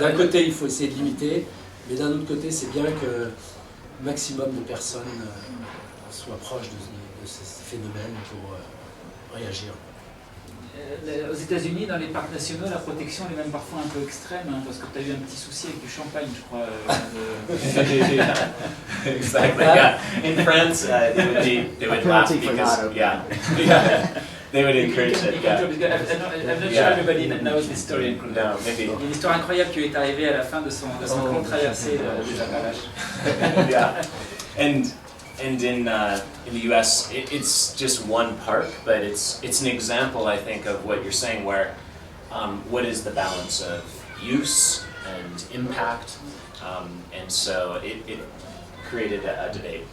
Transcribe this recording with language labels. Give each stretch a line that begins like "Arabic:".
French: D'un côté, il faut essayer de limiter, mais d'un autre côté, c'est bien que le maximum de personnes soient proches de ces phénomènes pour réagir. Aux États-Unis, dans les parcs nationaux, la protection elle est même parfois un peu extrême, hein, parce que tu as eu un petit souci avec du champagne, je crois.
English: Exactly. Yeah. In France, they would laugh because they would encourage it. Yeah. I'm not sure everybody knows this story. No, maybe.
French: Il y a une histoire incroyable qui lui est arrivée à la fin de son grande traversée des Appalaches.
English: Yeah. And in the U.S., it's just one park, but it's an example, I think, of what you're saying, where what is the balance of use and impact, and so it created a debate.